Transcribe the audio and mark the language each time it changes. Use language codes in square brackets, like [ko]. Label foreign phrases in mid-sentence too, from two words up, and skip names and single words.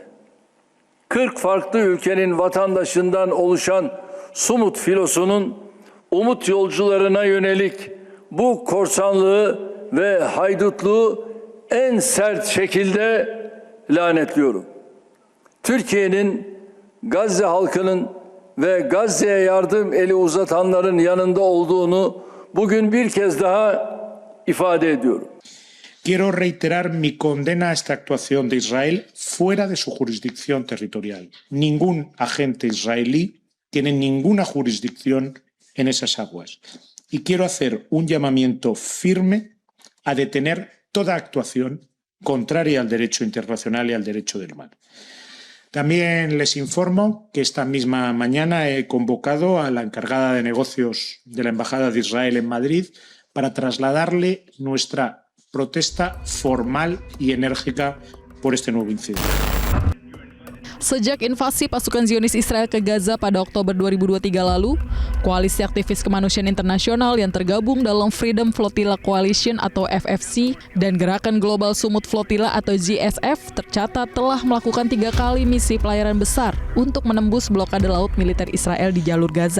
[tr] 40 farklı ülkenin vatandaşından oluşan Sumut filosunun umut yolcularına yönelik bu korsanlığı ve haydutluğu en sert şekilde lanetliyorum. Türkiye'nin Gazze halkının ve Gazze'ye yardım eli uzatanların yanında olduğunu bugün bir kez daha ifade ediyorum. [es] Quiero reiterar mi condena a esta actuación de Israel fuera de su jurisdicción territorial. Ningún agente israelí tiene ninguna jurisdicción en esas aguas. Y quiero hacer un llamamiento firme a detener toda actuación contraria al derecho internacional y al derecho del mar. También les informo que esta misma mañana he convocado a la encargada de negocios de la Embajada de Israel en Madrid para trasladarle nuestra protesta formal y enérgica por este nuevo incidente. [id] Sejak invasi pasukan Zionis Israel ke Gaza pada Oktober 2023 lalu, koalisi aktivis kemanusiaan internasional yang tergabung dalam Freedom Flotilla Coalition atau FFC dan Gerakan Global Sumut Flotilla atau GSF tercatat telah melakukan 3 kali misi pelayaran besar untuk menembus blokade laut militer Israel di jalur Gaza.